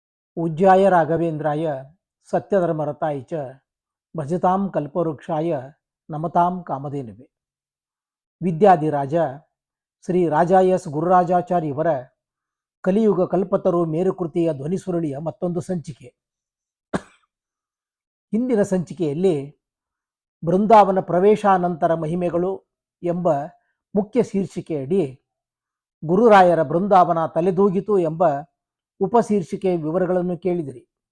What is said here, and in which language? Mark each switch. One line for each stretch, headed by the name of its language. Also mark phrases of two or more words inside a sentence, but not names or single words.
Sanskrit: पूज्याय राघवेंद्राय सत्यधर्मरताय च भजतां कल्पवृक्षाय नमतां कामधेनुवे.
Kannada: ವಿದ್ಯಾಧಿರಾಜ ಶ್ರೀ ರಾಜ ಎಸ್ ಗುರುರಾಜಾಚಾರ್ಯ ಇವರ ಕಲಿಯುಗ ಕಲ್ಪತರು ಮೇರುಕೃತಿಯ ಧ್ವನಿಸುರುಳಿಯ ಮತ್ತೊಂದು ಸಂಚಿಕೆ. ಹಿಂದಿನ ಸಂಚಿಕೆಯಲ್ಲಿ ಬೃಂದಾವನ ಪ್ರವೇಶಾನಂತರ ಮಹಿಮೆಗಳು ಎಂಬ ಮುಖ್ಯ ಶೀರ್ಷಿಕೆಯಡಿ ಗುರುರಾಯರ ಬೃಂದಾವನ ತಲೆದೂಗಿತು ಎಂಬ ಉಪಶೀರ್ಷಿಕೆ ವಿವರಗಳನ್ನು ಕೇಳಿದಿರಿ.